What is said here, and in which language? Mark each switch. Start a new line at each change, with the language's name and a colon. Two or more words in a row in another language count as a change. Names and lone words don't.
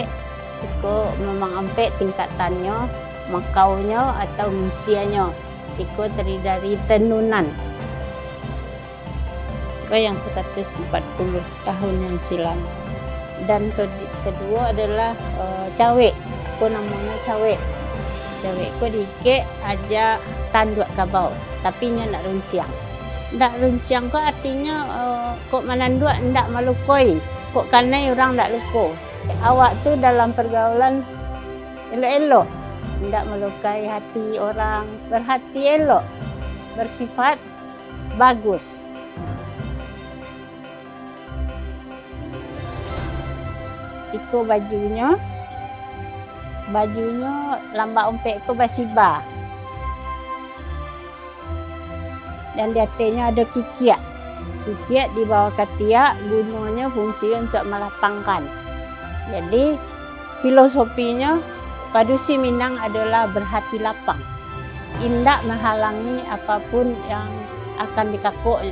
Minangkabau: Iko memang ompek tingkatannya, makaunya atau usianya. Iko terdiri dari tenunan. Iko yang 140 tahun yang silam.
Indonesian: Dan kedua adalah cawek.
Minangkabau: Iko namanya cawek. Cawek iko diike aja tanduk kabau, tapi nya nak runciang. Ndak runciang kok artinya kok manandua ndak malukoi, kok kanai orang ndak luko. Awak tu dalam pergaulan elok-elok, ndak melukai hati orang, berhati elok, bersifat bagus. Iko bajunya lamba ompek ko basiba.
Indonesian: Dan di atasnya ada kikiak. Kikiak di bawah ketiak, gunanya fungsi untuk melapangkan. Jadi filosofinya Padusi Minang adalah berhati lapang. Indak menghalangi apapun yang akan dikakuknya.